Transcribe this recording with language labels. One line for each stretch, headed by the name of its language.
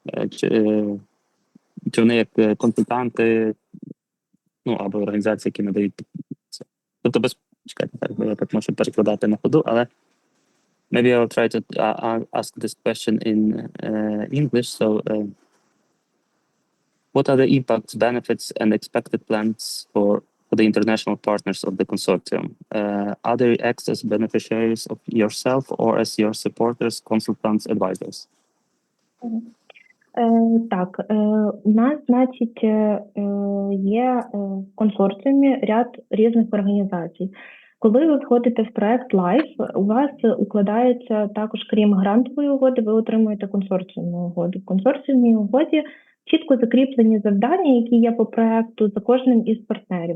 Ukrainian: Чи вони як консультанти, або організації, які надають це? Тобто, чекайте, так, бо я так можу перекладати на ходу, але
English: maybe I'll try to ask this question in English. So, what are the impacts, benefits, and expected plans for the international partners of the consortium? Are they act as beneficiaries of yourself or as your supporters, consultants, advisors?
Ukrainian: Так, у нас, значить, є в консорціумі ряд різних організацій. Коли ви входите в проект LIFE, у вас укладається також, крім грантової угоди, ви отримуєте консорціумну угоду. В консорціумній угоді чітко закріплені завдання, які є по проекту за кожним із партнерів.